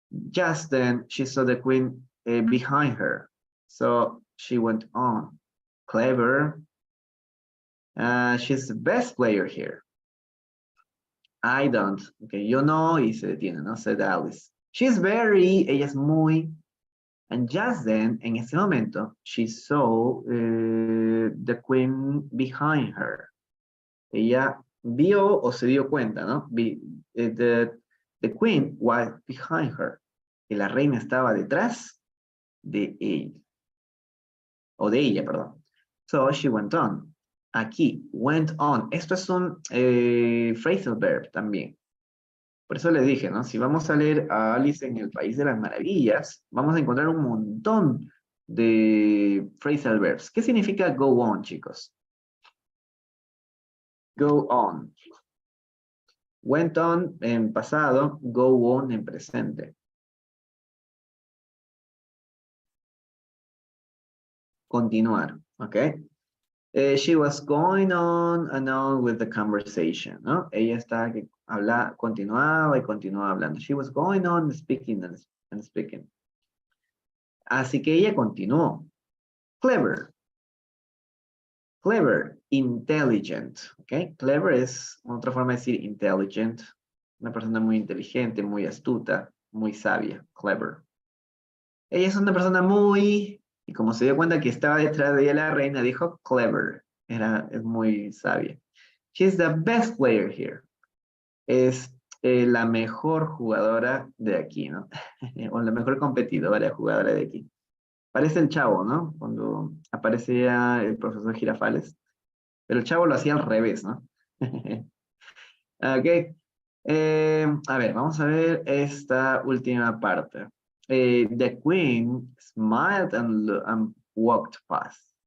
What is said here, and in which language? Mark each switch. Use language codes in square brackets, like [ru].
[en] Just then, she saw the queen behind her. So she went on. Clever. She's the best player here. I don't. [es] Okay, yo no, y se detiene, ¿no? [en] Said Alice. She's very, [es] ella es muy. [en] And just then, [es] en ese momento, [en] she saw the queen behind her. [es] Ella vio o se dio cuenta, ¿no? [en] The queen was behind her. [es] Que la reina estaba detrás de ella. O de ella, perdón. [en] So she went on. [es] Aquí, went on. Esto es un phrasal verb también. Por eso les dije, ¿no? Si vamos a leer a Alice en el País de las Maravillas, vamos a encontrar un montón de phrasal verbs. ¿Qué significa go on, chicos? [en] Go on. Went on [es] en pasado, go on en presente. Continuar, ¿ok? [en] She was going on and on with the conversation, ¿no? [es] Ella está que continuaba y continuaba hablando. [en] She was going on speaking and speaking. [es] Así que ella continuó. Clever. [en] Clever, intelligent, [es] ¿ok? Clever es otra forma de decir intelligent. Una persona muy inteligente, muy astuta, muy sabia. Clever. Ella es una persona muy... Y como se dio cuenta que estaba detrás de ella la reina, dijo clever. Es muy sabia. [en] She's the best player here. [es] Es la mejor jugadora de aquí, ¿no? O la mejor competidora, jugadora de aquí. Parece el Chavo, ¿no? Cuando aparecía el profesor Girafales. Pero el Chavo lo hacía al revés, ¿no? Ok. A ver, vamos a ver esta última parte. [en] The queen smiled and walked past.